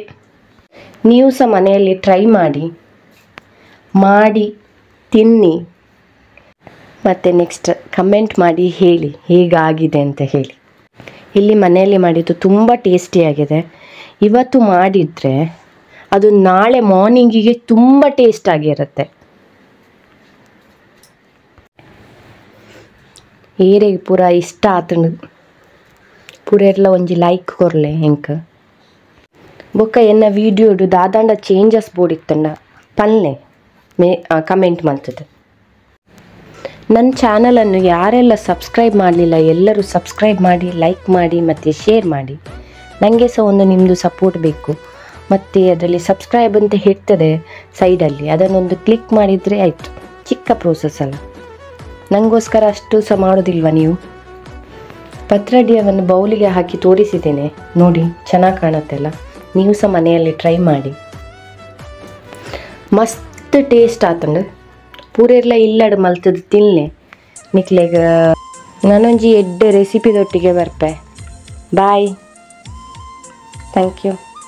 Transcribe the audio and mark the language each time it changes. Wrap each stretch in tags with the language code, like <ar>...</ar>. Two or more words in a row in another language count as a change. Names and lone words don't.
<kn>ನೀವು ಸಹ ಮನೆಯಲ್ಲಿ ಟ್ರೈ ಮಾಡಿ ತಿನ್ನಿ. ಮತ್ತು</kn> <en>next comment</en> <kn>ಮಾಡಿ ಹೇಳಿ ಹೇಗಾಗಿದೆ ಅಂತ ಹೇಳಿ. ಇಲ್ಲಿ ಮನೆಯಲ್ಲಿ ಮಾಡಿದ್ದು ತುಂಬ ಟೇಸ್ಟಿಯಾಗಿದೆ. ಇವತ್ತು ಮಾಡಿದರೆ ಅದು ನಾಳೆ ಮಾರ್ನಿಂಗಿಗೆ ತುಂಬ ಟೇಸ್ಟ್ ಆಗಿರುತ್ತೆ.</kn> <tcy>ಏರೆಗೆ ಪೂರ ಇಷ್ಟ ಆತಂಡು ಪೂರ ಎಲ್ಲ ಒಂಜಿ ಲೈಕ್ ಕೊರಲೆ ಹೆಂಗೆ ಬೊಕ್ಕ ಎನ್ನ ವೀಡಿಯೋಡು ದಾದಾಂಡ ಚೇಂಜಸ್ ಬೋಡಿತ್ತಂಡ ಪನ್ಲೆ ಕಮೆಂಟ್ ಮಾಡ್ತದೆ.</tcy> <kn>ನನ್ನ ಚಾನಲನ್ನು ಯಾರೆಲ್ಲ ಸಬ್ಸ್ಕ್ರೈಬ್ ಮಾಡಲಿಲ್ಲ ಎಲ್ಲರೂ ಸಬ್ಸ್ಕ್ರೈಬ್ ಮಾಡಿ, ಲೈಕ್ ಮಾಡಿ ಮತ್ತು ಶೇರ್ ಮಾಡಿ. ನನಗೆ ಸಹ ಒಂದು ನಿಮ್ಮದು ಸಪೋರ್ಟ್ ಬೇಕು. ಮತ್ತು ಅದರಲ್ಲಿ ಸಬ್ಸ್ಕ್ರೈಬ್ ಅಂತ ಇರ್ತದೆ ಸೈಡಲ್ಲಿ, ಅದನ್ನೊಂದು ಕ್ಲಿಕ್ ಮಾಡಿದರೆ ಆಯಿತು. ಚಿಕ್ಕ ಪ್ರೋಸೆಸ್ ಅಲ್ಲ, ನನಗೋಸ್ಕರ ಅಷ್ಟು ಸಹ ಮಾಡೋದಿಲ್ವ ನೀವು? ಪತ್ರೊಡೆಯನ್ನು ಬೌಲಿಗೆ ಹಾಕಿ ತೋರಿಸಿದ್ದೇನೆ ನೋಡಿ, ಚೆನ್ನಾಗಿ ಕಾಣುತ್ತೆಲ್ಲ. ನೀವು ಸಹ ಮನೆಯಲ್ಲಿ ಟ್ರೈ ಮಾಡಿ.</kn> <tcy>ಮಸ್ತ್ ಟೇಸ್ಟ್ ಆತಂಡು ಪೂರೆಲ್ಲ ಇಲ್ಲಡು ಮಲ್ತದ್ದು ತಿನ್ಲೆ ನಿಕ್ಲೆಗ. ನಾನೊಂಜಿ ಎಡ್ಡೆ ರೆಸಿಪಿದೊಟ್ಟಿಗೆ ಬರ್ಪೆ.</tcy> <en>ಬಾಯ್, thank you.</en>